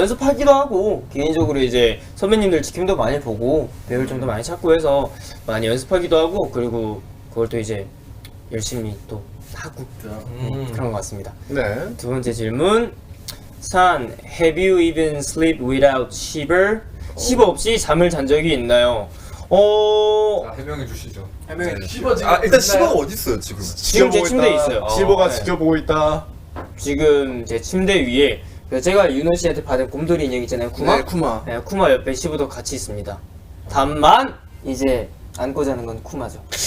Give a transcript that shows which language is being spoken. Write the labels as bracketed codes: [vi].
[ko] 연습하기도 하고 개인적으로 이제 선배님들 지킴도 많이 보고 배울 점도 많이 찾고 해서 많이 연습하기도 하고 그리고 그걸 또 이제 열심히 또 하고 그런 것 같습니다. 네. 두 번째 질문. [en] 산, have you even sleep without shiver? [ko] shiver 없이 잠을 잔 적이 있나요? 해명해 주시죠. 일단 시버가 어디 있어요 지금? 지금 제 침대에 있어요. 실버가 네. 지켜보고 있다. 지금 제 침대 위에 제가 윤호 씨한테 받은 곰돌이 인형 있잖아요. 쿠마? 네, 쿠마. 네, 쿠마 옆에 시브도 같이 있습니다. 다만 이제 안고 자는 건 쿠마죠.